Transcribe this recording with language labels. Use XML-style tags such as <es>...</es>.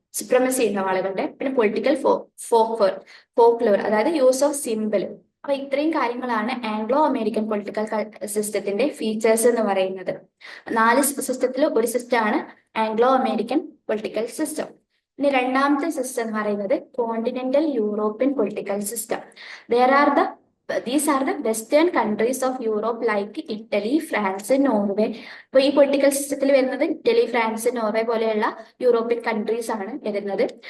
<ml>Supremacy ഉണ്ടാവും ആളുകളുടെ. പിന്നെ പൊളിറ്റിക്കൽ ഫോക്ലോർ, അതായത് യൂസ് ഓഫ് സിമ്പിൾ. അപ്പൊ ഇത്രയും കാര്യങ്ങളാണ് ആംഗ്ലോ അമേരിക്കൻ പൊളിറ്റിക്കൽ സിസ്റ്റത്തിന്റെ ഫീച്ചേഴ്സ് എന്ന് പറയുന്നത്. 4 സിസ്റ്റത്തിൽ ഒരു സിസ്റ്റമാണ് ആംഗ്ലോ അമേരിക്കൻ പൊളിറ്റിക്കൽ സിസ്റ്റം. ഇനി രണ്ടാമത്തെ സിസ്റ്റം എന്ന് പറയുന്നത് continental European political system.</ml> <en>These are the western countries of Europe like Italy, France, Norway.</en> <ml>അപ്പൊ ഈ പൊളിറ്റിക്കൽ സിസ്റ്റത്തിൽ വരുന്നത് ഇറ്റലി, ഫ്രാൻസ്, നോർവേ പോലെയുള്ള യൂറോപ്യൻ കൺട്രീസ് ആണ് വരുന്നത്.</ml>